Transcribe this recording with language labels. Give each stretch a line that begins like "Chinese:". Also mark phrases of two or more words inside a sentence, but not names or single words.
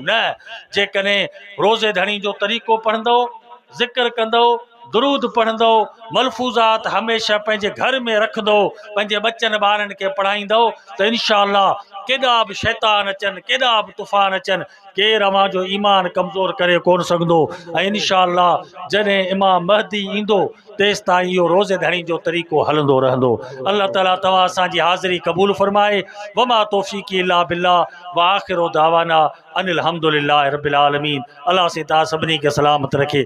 Sindhi: न, जेकॾहिं रोज़े धणी जो तरीक़ो पढ़ंदो, ज़िक्र कंदो, दुरूद पढ़ंदो, मलफूज़ात हमेशह पंहिंजे घर में रखंदो, पंहिंजे बचनि ॿारनि खे पढ़ाईंदो त इंशाअल्लाह केॾा बि शैतान अचनि, केॾा बि तूफ़ान अचनि, केरु अव्हां जो ईमान कमज़ोर करे कोन सघंदो। ऐं इंशाअल्लाह जॾहिं इमाम महदी ईंदो तेसि ताईं इहो रोज़े धणी जो तरीक़ो हलंदो रहंदो। अल्लाह ताला तव्हां असांजी हाज़िरी क़बूल फ़रमाए।
Arabic: وما توفيقي إلا بالله وآخر دعوانا أن الحمد لله رب العالمين.
Sindhi: अल्लाह से तव्हां सभिनी खे सलामत रखे।